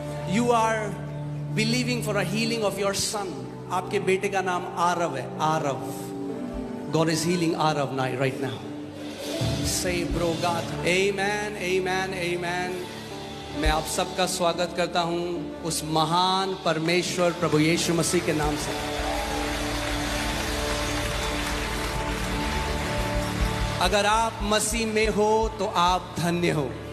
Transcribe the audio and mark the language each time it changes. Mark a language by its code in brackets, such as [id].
[en] You are believing for a healing of your son. [hi] आपके बेटे का नाम आरव है, Aarav. [en] God is healing Arav right now. Say, bro, God. Amen, amen, amen. [hi] मैं आप सबका स्वागत करता हूं उस महान परमेश्वर प्रभु यीशु मसीह के नाम से। अगर आप मसीह में हो तो आप धन्य हो।